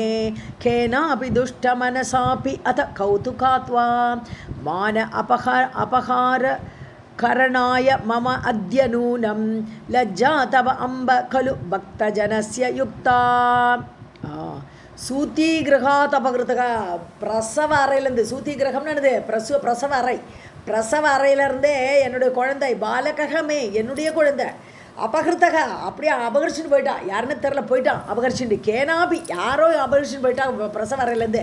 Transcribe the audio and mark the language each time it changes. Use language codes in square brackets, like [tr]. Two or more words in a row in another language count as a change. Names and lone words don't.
[sa] केनापि दुष्टमनसापि अथ कौतुकात् वा मान अपहार करणाय मम अद्य नूनं लज्जा तव अम्ब खलु भक्तजनस्य युक्ता. सूती गृहात् अपहृतकः [ta] பிரசவ அறையிலேருந்து சூத்தி கிரகம்னு என்னது பிரசவ அறையிலேருந்தே என்னுடைய குழந்தை பாலகமே என்னுடைய குழந்தை அபகிருத்தக அப்படியே அபகரிச்சுட்டு போயிட்டான். யாருன்னு தெரில போயிட்டான் அபகரிச்சுட்டு. கேனாபி யாரோ அபகரிச்சுட்டு போயிட்டான் பிரசவ அறையிலேருந்து.